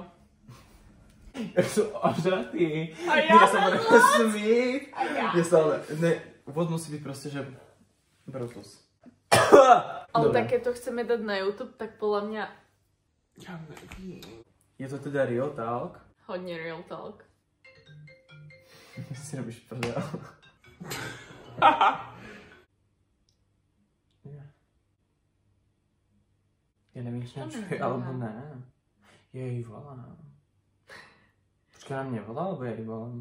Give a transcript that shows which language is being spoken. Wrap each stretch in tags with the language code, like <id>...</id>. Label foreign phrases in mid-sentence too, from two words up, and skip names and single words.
<sk>Ja som ožratý, A ja sa budem smieť. ja. Ne, úvod musí byť proste, že Brutus. Ale tak keď to chceme dať na YouTube, tak podľa mňa...</sk> <cs>Ja nevím.</cs> <sk>Je to teda</sk> <en>Real Talk? Hodne real talk.</en> <sk>Si robíš prdel. Ja nevím, či načuje, alebo ne. Ja jej volám. Počkaj, na mne volá, alebo ja jej volám?</sk>